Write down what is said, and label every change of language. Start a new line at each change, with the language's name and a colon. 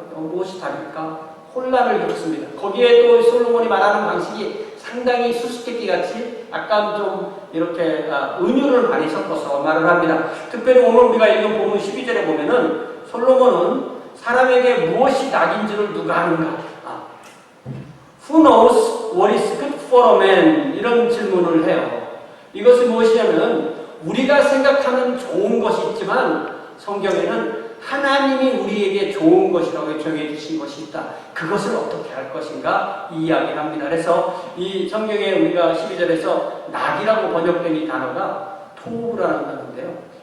Korean: 무엇이 답일까? 혼란을 겪습니다. 거기에 또 솔로몬이 말하는 방식이 상당히 수수께끼 같이 약간 좀 이렇게 은유를 많이 섞어서 말을 합니다. 특별히 오늘 우리가 읽은 본문 12절에 보면은 솔로몬은 사람에게 무엇이 낙인지를 누가 아는가?
English: Who knows what is good for a man?
Korean: 이런 질문을 해요. 이것이 무엇이냐면 우리가 생각하는 좋은 것이 있지만 성경에는 하나님이 우리에게 좋은 것이라고 정해 주신 것이 있다. 그것을 어떻게 할 것인가 이 이야기를 합니다. 그래서 이 성경에 우리가 12절에서 낙이라고 번역된 이 단어가 토브라는 단어인데요.